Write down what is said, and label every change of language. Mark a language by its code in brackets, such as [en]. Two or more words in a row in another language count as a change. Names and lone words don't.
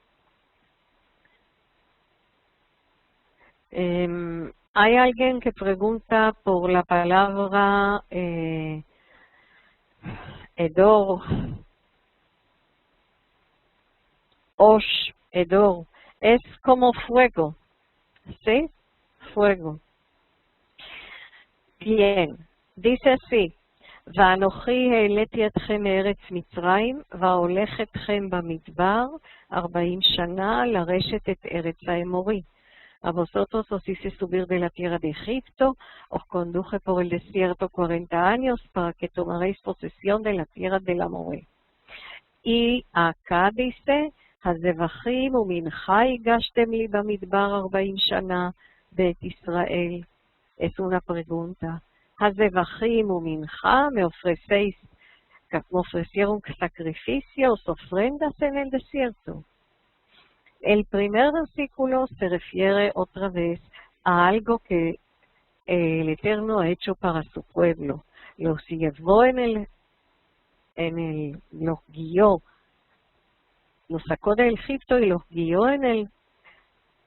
[es] Hay alguien que pregunta por la palabra Edor, Osh, Edor, es como fuego, ¿sí? Fuego. Bien, dice así, [he] ואנוכי העליתי אתכם מארץ מצרים, והולך אתכם במדבר 40 שנה לרשת את ארץ האמורי. [es] A vosotros os hice subir de la tierra de Egipto, os conduje por el desierto 40 años para que tomaréis posesión de la tierra del Amoré. Y acá dice, [he] הזבחים ומנחה הגשתם לי במדבר 40 שנה בית ישראל. [es] Es una pregunta. [he] הזבחים ומנחה [es] me ofrecieron sacrificios, ofrendas en el desierto. El primer versículo se refiere otra vez a algo que el Eterno ha hecho para su pueblo. Los llevó los guió, los sacó de Egipto y los guió en el desierto.